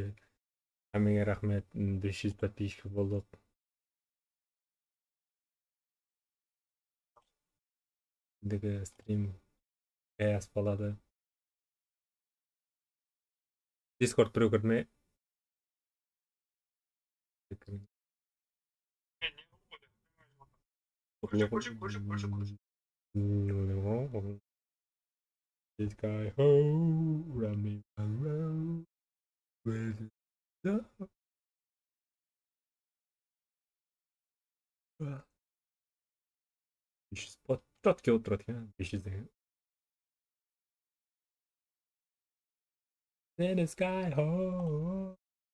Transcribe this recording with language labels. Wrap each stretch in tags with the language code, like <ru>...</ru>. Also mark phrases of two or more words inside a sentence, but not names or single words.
<kk>Әмеңе рахмет, 500 подписчик болдық. Ендігі стрим аяс болады. Discord біреу кірді ме?</kk> <en>This guy ho, running around with the</en> <kk>Четке отырады екен, 500 деген.</kk> <en>This guy ho.</en>